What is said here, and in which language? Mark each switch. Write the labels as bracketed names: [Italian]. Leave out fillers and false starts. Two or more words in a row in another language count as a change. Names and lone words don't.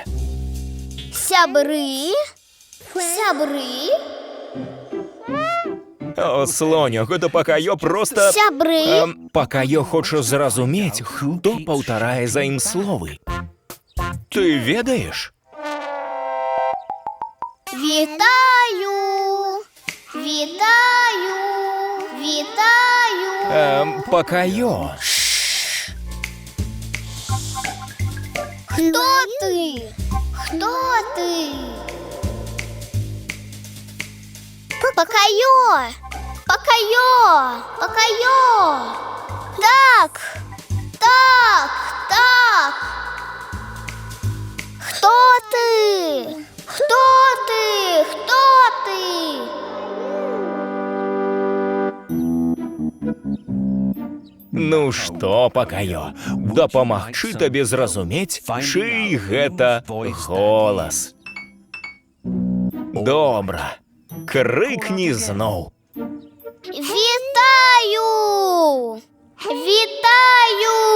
[Belarusian] Сябры? Сябры? О, слоня, гэта Пакайо проста... Сябры? Пакайо хоча зразумець, хто паўтарае за ім словы. Ты ведаеш? Вітаю! Вітаю! Вітаю! Пакайо. [Ukrainian] Хто ти? Хто ти? Пакайо! Пакайо! Пакайо! Так! Так! Так! Хто ти? Хто ти? Хто ти? [Belarusian] Ну што, Пакайо, дапамагчы табе зразумець, чый гэта голас. Добра, крыкні зноў. Вітаю! Вітаю!